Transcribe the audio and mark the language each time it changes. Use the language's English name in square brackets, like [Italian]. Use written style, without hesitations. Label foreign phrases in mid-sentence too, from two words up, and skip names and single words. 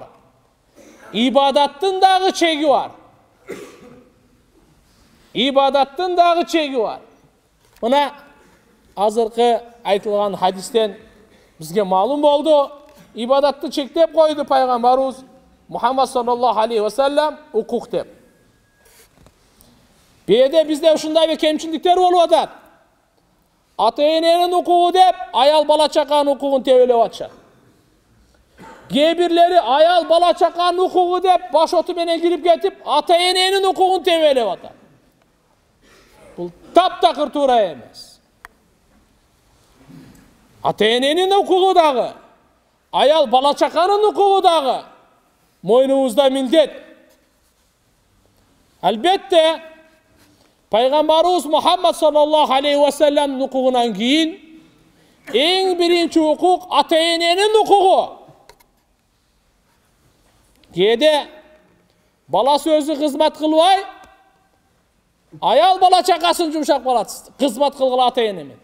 [Kyrgyz] Ибадаттын дагы чеги бар. Ибадаттын дагы чеги бар. Мына азыркы айтылган хадистен бизге маалым болду. Ибадатты чектеп койду пайгамбарыбыз Мухаммад [Arabic] صلى الله عليه وسلم, [Kyrgyz] укук деп. Беде бизде ушундай бир кемчиликтер болуп атат. Ата-эненин укугу деп, аял бала чаканын укугун тебелеп атышат. Кээ бирлери аял бала чаканын укугу деп, баш оту менен кирип кетип, ата-эненин укугун тебелеп атат. Бул таптакыр туура эмес. Ата-эненин укугу дагы, аял бала чаканын укугу дагы мойнубузда милдет. Албетте, Пайгамбарыбыз Мухаммад [Arabic] صلى الله عليه وسلم [Kyrgyz] укугунан кийин эң биринчи укук ата-эненин укугу. Кээде баласы өзү кызмат кылбай, аял бала чакасын жумшак балат, кызмат кылгыла ата-эне менен.